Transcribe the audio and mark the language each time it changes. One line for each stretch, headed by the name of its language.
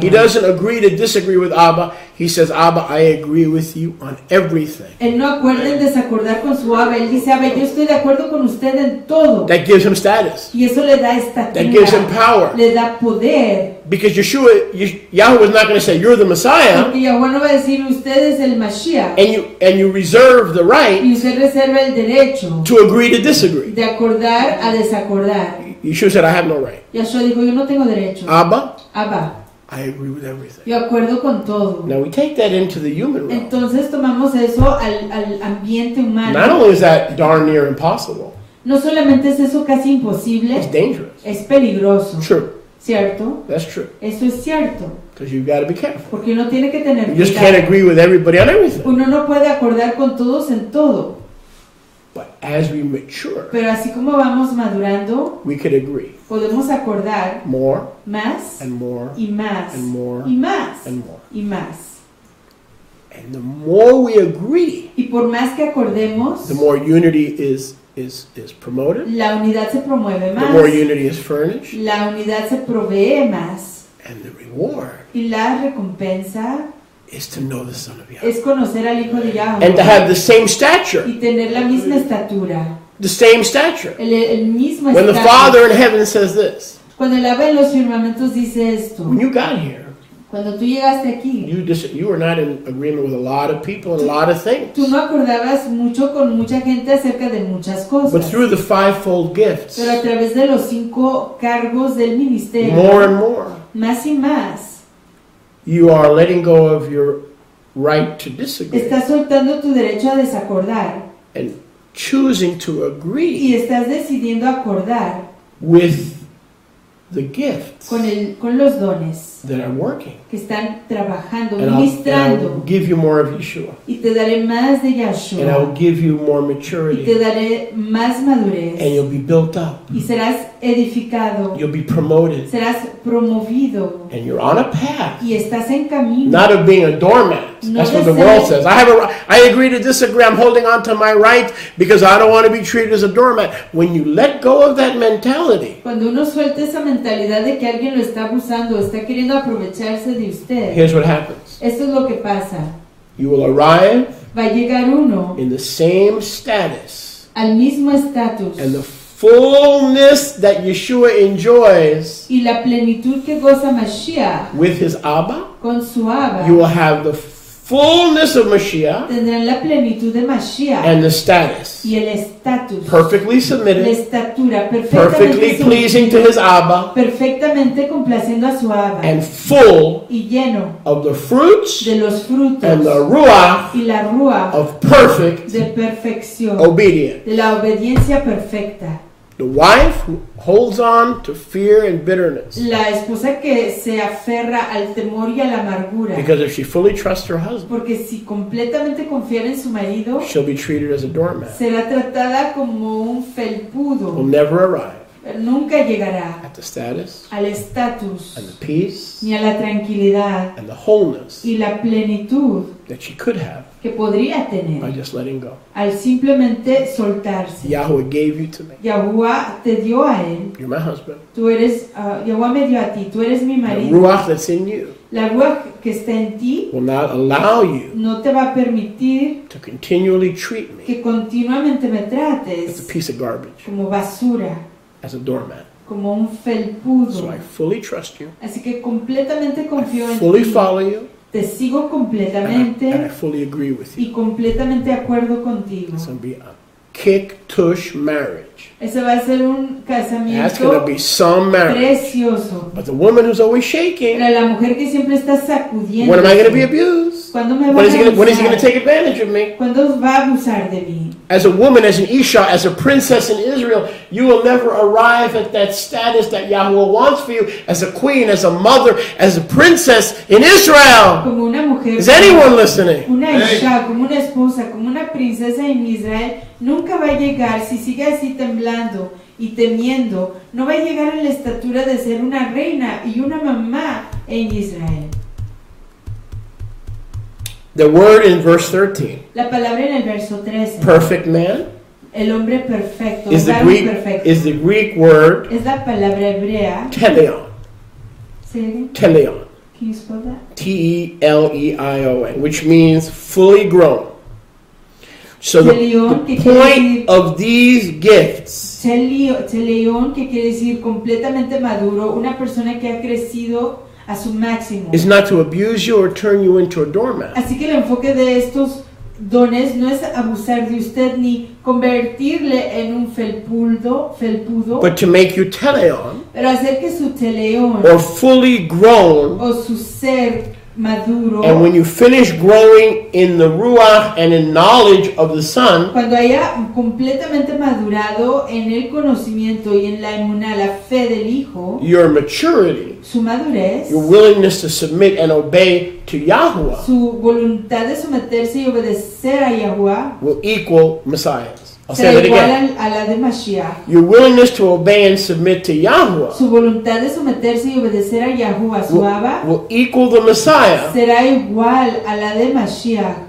English: He doesn't agree to disagree with Abba. He says, Abba, I agree with you on everything.
Spanish: Él no acuerda en desacordar con su Abba. Él dice, Abba, yo estoy de acuerdo con usted en todo.
English: That gives him status.
Spanish: Y eso le da estatura.
English: That gives him power.
Spanish: Le da poder.
English: Because Yahweh is not going to say, you're the Messiah,
Spanish: Porque Yahweh no va a decir, usted es el Mashiach.
English: and you reserve the right
Spanish: Y usted reserva el derecho
English: to agree to disagree.
Spanish: de acordar a desacordar.
English: Yeshua said, I have no right.
Spanish: Yahshua dijo, yo no tengo derecho.
English: Abba,
Spanish: Abba,
English: I agree with everything.
Spanish: yo acuerdo con todo.
English: Now we take that into the human realm.
Spanish: Entonces tomamos eso al ambiente humano.
English: Not only is that darn near impossible,
Spanish: No solamente es eso casi imposible,
English: it's dangerous.
Spanish: es peligroso.
English: True.
Spanish: ¿Cierto?
English: That's true.
Spanish: Eso es cierto.
English: Because you've got to be careful.
Spanish: Porque uno tiene que tener
English: You just
Spanish: cuidado.
English: can't agree with everybody on everything.
Spanish: Uno no puede acordar con todos en todo.
English: But as we mature,
Spanish: Pero así como vamos madurando,
English: we could agree
Spanish: podemos acordar
English: more
Spanish: más
English: and more
Spanish: y más
English: and more
Spanish: y más
English: and more.
Spanish: y más.
English: And the more we agree,
Spanish: Y por más que acordemos,
English: the more unity is promoted,
Spanish: la unidad se promueve
English: the
Spanish: más.
English: more unity is furnished,
Spanish: La unidad se provee más.
English: and the reward
Spanish: Y la recompensa
English: is to know the Son of Yahweh
Spanish: es conocer al Hijo de
English: and to have the same stature,
Spanish: y tener la misma estatura.
English: the same stature.
Spanish: El mismo
English: When the
Spanish: estatus.
English: Father in heaven says this,
Spanish: Cuando el Abba en los firmamentos dice esto,
English: when you got here,
Spanish: cuando tú llegaste aquí,
English: you were not in agreement with a lot of people and a lot of things.
Spanish: tú no acordabas mucho con mucha gente acerca de muchas
English: But
Spanish: cosas.
English: through the fivefold gifts,
Spanish: Pero a través de los 5 cargos del ministerio,
English: more and more,
Spanish: más y más,
English: you are letting go of your right to disagree
Spanish: estás soltando tu derecho a desacordar
English: and choosing to
Spanish: y
English: agree
Spanish: estás decidiendo acordar
English: with the gifts
Spanish: con los dones
English: that are working.
Spanish: que están trabajando,
English: And I'll
Spanish: ministrando.
English: give you more of Yeshua.
Spanish: Y te daré más de
English: And I'll
Spanish: Yahshua.
English: give you more
Spanish: Y te
English: maturity.
Spanish: daré más madurez.
English: And you'll be built up.
Spanish: Y serás edificado.
English: You'll be promoted.
Spanish: Serás promovido.
English: And you're on a path,
Spanish: Y estás en camino.
English: not of being a doormat.
Spanish: No
English: That's what
Spanish: de
English: the world
Spanish: ser-
English: says. I agree to disagree. I'm holding on to my right because I don't want to be treated as a doormat. When you let go of that mentality,
Spanish: Cuando uno suelta esa mentalidad de que alguien lo está abusando, está queriendo aprovecharse de usted,
English: here's what happens.
Spanish: esto es lo que pasa.
English: You will arrive
Spanish: Va a llegar uno
English: in the same status
Spanish: al mismo estatus
English: and the fullness that Yeshua enjoys
Spanish: y la plenitud que goza Mashiach
English: with his Abba.
Spanish: con su Abba.
English: You will have the fullness of Mashiach
Spanish: Tendrán la plenitud de Mashiach
English: and the status.
Spanish: y el estatus,
English: Perfectly
Spanish: la
English: submitted,
Spanish: estatura,
English: perfectly pleasing to his Abba,
Spanish: perfectamente complaciendo a su Abba
English: and full
Spanish: y lleno
English: of the fruits
Spanish: de los frutos
English: and the ruach
Spanish: y la rúa
English: of perfect
Spanish: de perfección,
English: obedience.
Spanish: de la obediencia perfecta.
English: The wife who holds on to fear and bitterness.
Spanish: La esposa que se aferra al temor y a la amargura,
English: Because if she fully trusts her husband,
Spanish: porque si completamente confiara en su marido,
English: she'll be treated as a doormat.
Spanish: será tratada como un
English: Will
Spanish: felpudo,
English: never arrive
Spanish: pero nunca llegará
English: at the status
Spanish: al estatus
English: and the peace
Spanish: ni a la tranquilidad
English: and the wholeness
Spanish: y la plenitud
English: that she could have
Spanish: que podría
English: by
Spanish: tener
English: just letting go.
Spanish: al simplemente soltarse.
English: Yahweh gave you to me.
Spanish: Yahuwah te dio a él,
English: You're my husband.
Spanish: tú eres, Yahuwah me dio a ti, tú eres mi
English: The
Spanish: marido.
English: ruach that's in you
Spanish: La ruach que está en ti
English: will not allow you
Spanish: no te va a permitir
English: to continually treat me
Spanish: que continuamente me
English: as a
Spanish: trates
English: piece of garbage,
Spanish: como basura,
English: as a doormat.
Spanish: como un felpudo.
English: So I fully trust you.
Spanish: Así que completamente confío en
English: Fully
Spanish: ti.
English: follow you.
Spanish: Te sigo
English: And I
Spanish: completamente
English: fully agree with you.
Spanish: y completamente de acuerdo contigo.
English: It's going to be a kick-tush marriage.
Spanish: Ese va a ser un
English: That's going
Spanish: casamiento
English: to be some marriage.
Spanish: precioso.
English: But the woman who's always shaking,
Spanish: Pero la mujer que siempre está sacudiendo.
English: when am I going to be abused?
Spanish: ¿Cuándo me va
English: When
Spanish: a
English: is he going to
Spanish: abusar?
English: take advantage of me?
Spanish: ¿Cuándo va a abusar de mí?
English: As a woman, as an Isha, as a princess in Israel, you will never arrive at that status that Yahuwah wants for you as a queen, as a mother, as a princess in Israel.
Spanish: Como una mujer.
English: Is anyone listening?
Spanish: Una isha, como una esposa, como una princesa en Israel, nunca va a llegar, si sigue así temblando y temiendo, no va a llegar a la estatura de ser una reina y una mamá en Israel.
English: The word in verse 13,
Spanish: La palabra en el verso 13,
English: perfect man,
Spanish: el hombre perfecto,
English: is the
Spanish: varón perfecto,
English: Greek word
Spanish: es la palabra hebrea.
English: teleon. Say it again. Teleon. Can you spell that? T-E-L-E-I-O-N, which means fully grown. So
Spanish: Teleon,
English: the
Spanish: que quiere
English: point
Spanish: decir-
English: of these gifts
Spanish: Teleón, que quiere decir completamente maduro, una persona que ha crecido a su máximo.
English: is not to abuse you or turn you into a doormat.
Spanish: Así que el enfoque de estos dones no es abusar de usted ni convertirle en un felpudo,
English: But to make you teleon,
Spanish: pero hacer que su teleón
English: or fully grown,
Spanish: o su ser maduro,
English: and when you finish growing in the ruach and in knowledge of the Son,
Spanish: cuando haya completamente madurado en el conocimiento y en la emuná, la fe del Hijo,
English: your maturity,
Spanish: su madurez,
English: your willingness to submit and obey to Yahuwah
Spanish: su voluntad de someterse y obedecer a Yahuwah,
English: will equal Messiahs. I'll say
Spanish: será
English: that
Spanish: igual
English: again.
Spanish: a la de Mashiach.
English: Your willingness to obey and submit to Yahuwah
Spanish: Su voluntad de someterse y obedecer a Yahuwah, su Abba,
English: will equal the Messiah
Spanish: será igual a la de Mashiach